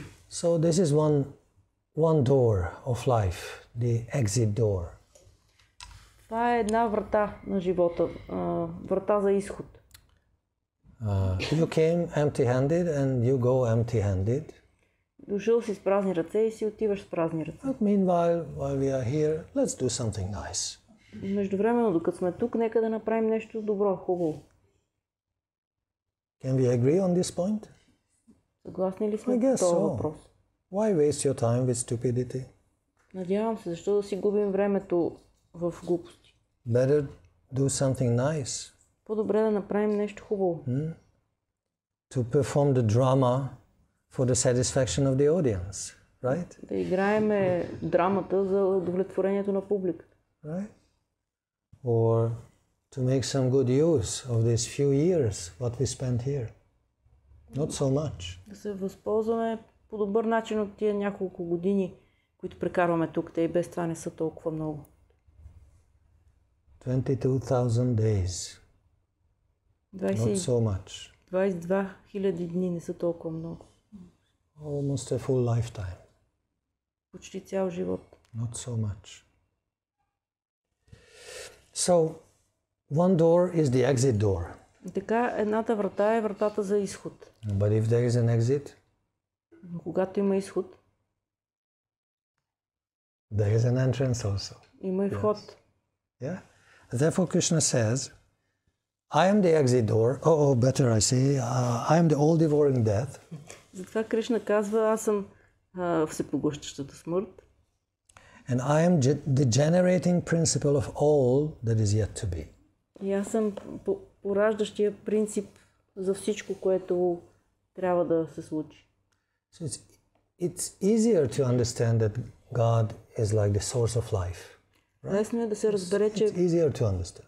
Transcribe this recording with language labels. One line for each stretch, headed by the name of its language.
English: So this is one door of life, the exit door.
Bulgarian: Това е една врата на живота, врата за изход.
English: You came empty-handed and you go empty-handed.
Bulgarian: Дошъл си с празни ръце и си отиваш с празни ръце.
English: But meanwhile, while we are here, let's do something nice.
Bulgarian: Междувременно, докато сме тук, нека да направим нещо добро, хубаво.
English: Can we agree on this point?
Bulgarian: Съгласни ли сме
English: I guess
Bulgarian: по този
English: so.
Bulgarian: въпрос?
English: Why waste your time with stupidity?
Bulgarian: Надявам се, защо да си губим времето в глупости?
English: Better do something nice.
Bulgarian: По-добре да направим нещо хубаво.
English: To perform the drama for the satisfaction of the audience, right?
Bulgarian: Да играеме драмата за удовлетворението на публиката.
English: Right? Or to make some good use of these few years what we spent here. Not so much.
Bulgarian: Да се възползваме по добър начин от тия няколко години, които прекарваме тук. Те и без това не са толкова много.
English: 22,000 days. Not so much.
Bulgarian: 22 000 дни не са толкова много.
English: Almost a full lifetime.
Bulgarian: Почти цял живот.
English: Not so much. So, one door is the exit door.
Bulgarian: Така, едната врата е вратата за изход.
English: But if there is an exit,
Bulgarian: Но когато има изход,
English: there is an entrance also.
Bulgarian: има и вход.
English: Yeah? Therefore, Krishna says, I am the exit door. Better I say, I am the all-devouring death.
Bulgarian: Затова Кришна казва, аз съм всепоглъщащата смърт.
English: And I am the generating principle of all that is yet to be.
Bulgarian: И аз съм пораждащия принцип за всичко, което трябва да се случи.
English: So it's easier to understand that God is like the source of life. Right?
Bulgarian: Лесно е да се разбере, че
English: It's easier to understand.